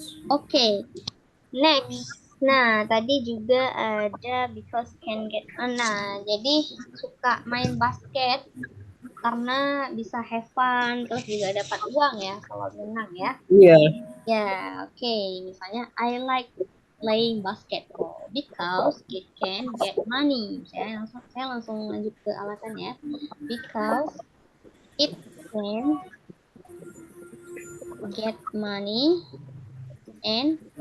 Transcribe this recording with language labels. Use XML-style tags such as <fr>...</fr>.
<id>Oke, next. Nah, tadi juga ada</id> <en>because can get.</en> <id>Nah, jadi suka main basket karena bisa</id> <en>have fun,</en> <id>terus juga dapat uang ya kalau menang ya. Iya. Ya, oke. Misalnya</id> <en>I like playing basketball because it can get money.</en> <id>Saya langsung lanjut ke alasannya.</id> <en>Because it can get money and</en>